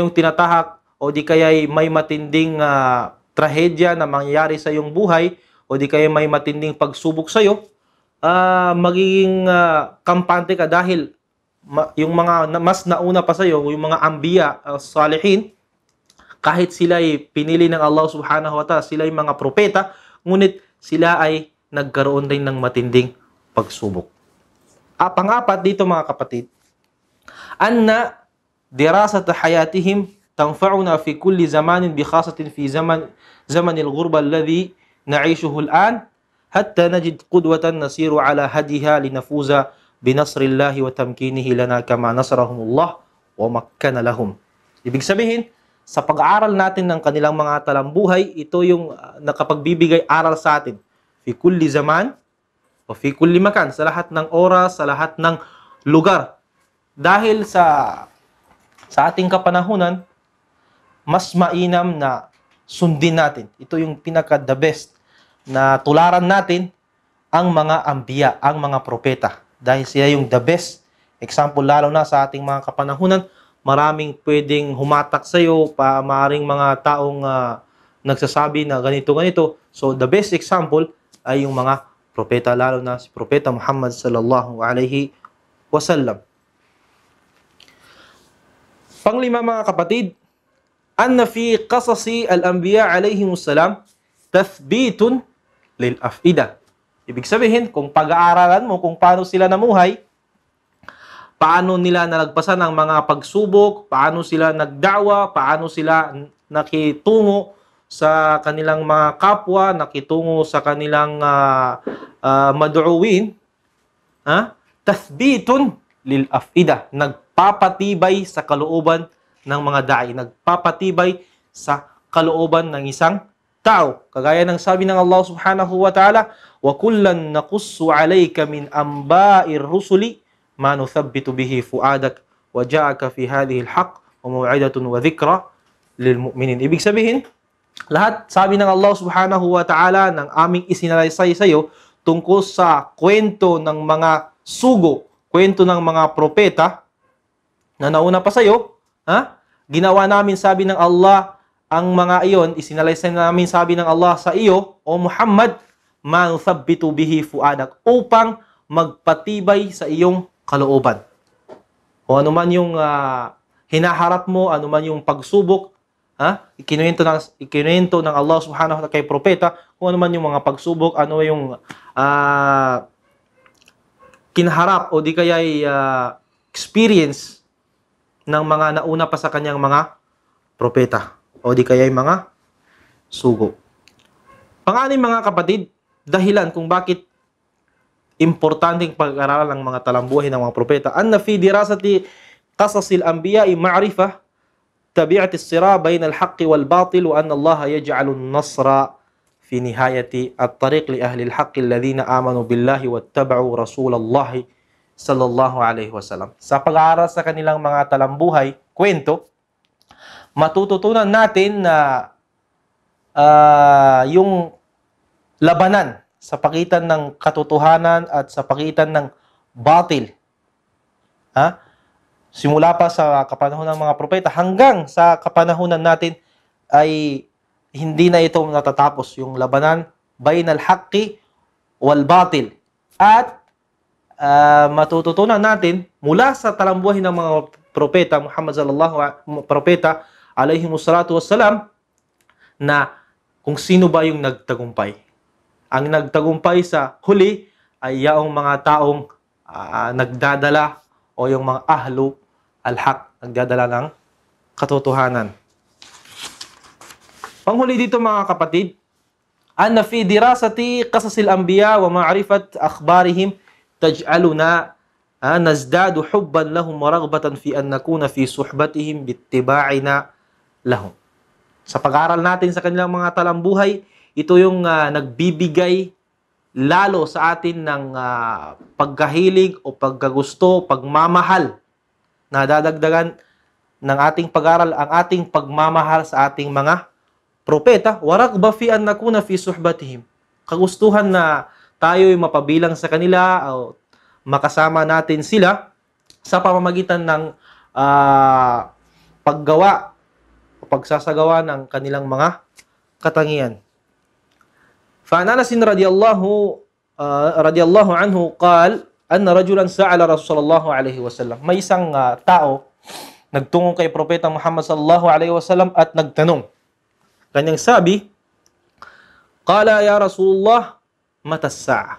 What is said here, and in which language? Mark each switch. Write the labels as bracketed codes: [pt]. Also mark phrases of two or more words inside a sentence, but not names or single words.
[tl] yung tinatahak o di kaya may matinding trahedya na mangyayari sa iyong buhay, o di kaya may matinding pagsubok sa iyo, magiging kampante ka dahil yung mga mas nauna pa sa iyo, yung mga [ar] أنبياء صالحين, [tl] kahit sila ay pinili ng Allah [ar] سبحانه وتعالى, [tl] sila ay mga propeta, ngunit sila ay nagkaroon din ng matinding pagsubok. Pang-apat dito mga kapatid, [ar] أن دراسة حياتهم تنفعنا في كل زمان بخاصة في زمن الغربة الذي نعيشه الآن حتى نجد قدوة نسير على هديها لنفوز بنصر الله وتمكينه لنا كما نصرهم الله ومكن لهم. [tl] Ibig sabihin, sa pag-aaral natin ng kanilang mga talambuhay, ito yung nakapagbibigay aral sa atin. [ar] في كل زمان أو في كل مكان, [tl] sa lahat ng oras, sa lahat ng lugar. Dahil sa ating kapanahunan, mas mainam na sundin natin. Ito yung pinaka- [en] the best [tl] na tularan natin ang mga anbiya, ang mga propeta. Dahil siya yung [en] the best example, [tl] lalo na sa ating mga kapanahunan, maraming pwedeng humatak sa iyo, maaaring mga taong nagsasabi na ganito-ganito. So, [en] the best example [tl] ay yung mga propeta, lalo na si Propeta Muhammad [ar] صلى الله عليه وسلم. [tl] Panglima mga kapatid, [ar] أن في قصص الأنبياء عليهم السلام تثبيت للأفئدة. [tl] Ibig sabihin, kung pag-aaralan mo kung paano sila namuhay, paano nila nalagpasan ang mga pagsubok, paano sila nagdawa, paano sila nakitungo sa kanilang mga kapwa, nakitungo sa kanilang mad'uwin, [ar] تثبيت للأفئدة, [tl] nagpapatibay sa kalooban ng mga da'i, nagpapatibay sa kalooban ng isang tao. Kagaya ng sabi ng Allah [ar] سبحانه وتعالى, وكلا نقص عليك من أنباء الرسل ما نثبت به فؤادك وجاءك في هذه الحق وموعظة وذكرى للمؤمنين. [tl] Ibig sabihin, lahat sabi ng Allah [ar] سبحانه وتعالى [tl] ng aming isinalaysay sa iyo tungkol sa kwento ng mga sugo, kwento ng mga propeta na nauna pa sa iyo, ginawa namin, sabi ng Allah, ang mga iyon, isinalaysay namin, sabi ng Allah sa iyo, o Muhammad, [ar] ما نثبت به فؤادك, [tl] upang magpatibay sa iyong kalooban. O anuman yung hinaharap mo, anuman yung pagsubok, ikinuwento ng Allah [ar] سبحانه وتعالى [tl] kay propeta, kung anuman yung mga pagsubok, ano yung kinaharap o di kaya experience ng mga nauna pa sa kanyang mga propeta o di kaya mga sugo. Pang-anim mga kapatid, dahilan kung bakit importanteng pag-aralan ng mga talambuhay ng mga propeta, [ar] أن في دراسة قصص الأنبياء معرفة طبيعة الصراع بين الحق والباطل وأن الله يجعل النصر في نهاية الطريق لأهل الحق الذين آمنوا بالله واتبعوا رسول الله صلى الله عليه وسلم. [tl] Sa pag-aaral sa kanilang mga talambuhay, kwento, matututunan natin na yung labanan sa pagitan ng katotohanan at sa pagitan ng batil. Simula pa sa kapanahon ng mga propeta hanggang sa kapanahunan natin ay hindi na ito natatapos, yung labanan [ar] بين الحق والباطل. [tl] At matututunan natin mula sa talambuhay ng mga propeta, propeta [ar] عليهم الصلاة والسلام, [tl] na kung sino ba yung nagtagumpay. Ang nagtagumpay sa huli ay yaong mga taong nagdadala o yung mga [ar] أهل الحق, [tl] nagdadala ng katotohanan. Panghuli dito mga kapatid, [ar] أن في دراسة قصص الأنبياء ومعرفة أخبارهم تجعلنا نزداد حبا لهم ورغبة في أن نكون في صحبتهم باتباعنا لهم. [tl] Sa pag-aaral natin sa kanilang mga talambuhay, ito yung nagbibigay lalo sa atin ng pagkahilig o pagkagusto, pagmamahal, na dadagdagan ng ating pag-aaral ang ating pagmamahal sa ating mga propeta. [ar] ورغبة في أن نكون في صحبتهم. [tl] Kagustuhan na tayo'y mapabilang sa kanila o makasama natin sila sa pamamagitan ng paggawa o pagsasagawa ng kanilang mga katangian. [ar] فعن أنس رضي الله عنه قال أن رجلا سأل رسول الله عليه وسلم. [tl] May isang tao nagtungo kay propeta Muhammad [ar] صلى الله عليه وسلم [tl] at nagtanong. Kanyang sabi, [ar] قال يا رسول الله متى الساعة.